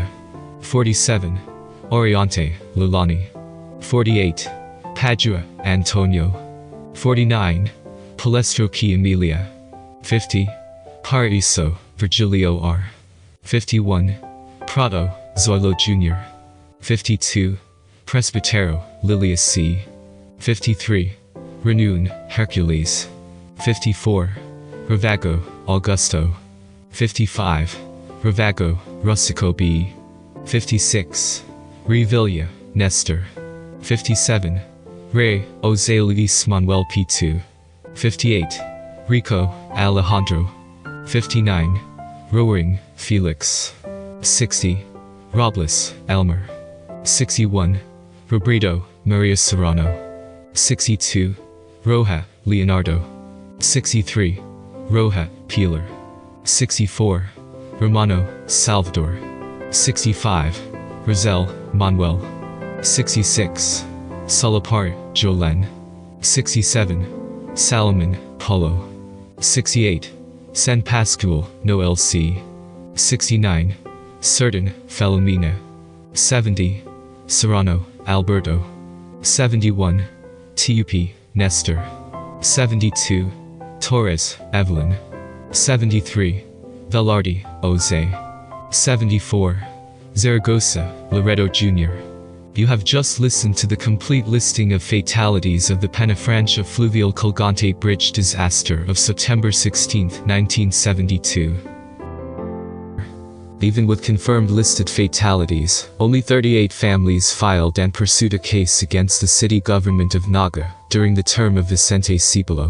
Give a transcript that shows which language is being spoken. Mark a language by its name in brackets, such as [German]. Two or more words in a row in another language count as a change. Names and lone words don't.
[English] 47. Oriente Lulani. 48. Padua Antonio. 49. Palestro Key Emilia. 50. Paraiso Virgilio R. 51. Prado Zoilo Jr. 52. Presbitero Lilius C. 53. Renun Hercules. 54. Ravago Augusto. 55. Ravago Russico B. 56. Revilla Nestor. 57. Rey Jose Luis Manuel P2. 58. Rico Alejandro. 59. Rowing Felix. 60. Robles Elmer. 61. Robrito Maria Serrano. 62. Roja Leonardo. 63. Roja Peeler. 64. Romano Salvador. 65. Rosel Manuel. 66. Solopar Jolen. 67. Salomon Paulo. 68. San Pascual Noel C. 69. Certain Filomena. 70. Serrano Alberto. 71. TUP Nestor. 72. Torres Evelyn. 73. Velarde Jose. 74. Zaragoza Loreto Jr. You have just listened to the complete listing of fatalities of the Penafrancia Fluvial Colgante Bridge disaster of September 16, 1972. Even with confirmed listed fatalities, only 38 families filed and pursued a case against the city government of Naga during the term of Vicente Cibolo.